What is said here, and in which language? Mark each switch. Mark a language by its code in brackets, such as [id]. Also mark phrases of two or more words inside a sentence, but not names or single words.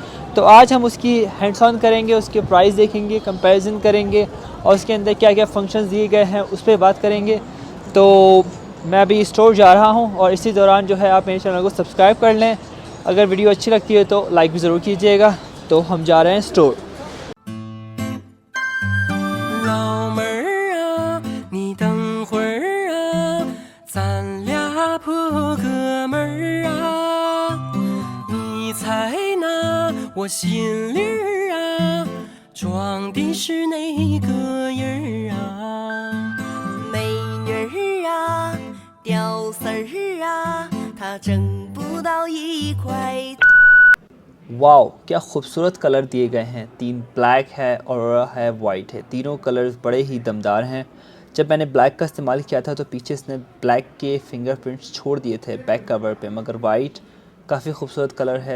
[hi] तो आज हम उसकी [en] hands on [hi] करेंगे, उसके प्राइस देखेंगे, कंपैरिजन करेंगे और उसके अंदर क्या क्या फंक्शंस दिए गए हैं उस पर बात करेंगे। तो मैं अभी स्टोर जा रहा हूं और इसी दौरान जो है आप मेरे चैनल को सब्सक्राइब कर लें। अगर वीडियो अच्छी लगती है तो लाइक भी ज़रूर कीजिएगा। तो हम जा रहे हैं स्टोर। [zh] 老妹儿啊，你等会儿啊，咱俩破哥们儿啊，你猜那我心里儿啊，装的是哪个人儿啊？美女儿啊，屌丝儿啊，他挣不到一块。 [hi] वाओ, क्या खूबसूरत कलर दिए गए हैं। 3 ब्लैक है और है वाइट है। तीनों कलर्स बड़े ही दमदार हैं। जब मैंने ब्लैक का इस्तेमाल किया था तो पीछे इसने ब्लैक के फिंगरप्रिंट्स छोड़ दिए थे [en] back cover [hi] पे, मगर वाइट काफ़ी खूबसूरत कलर है।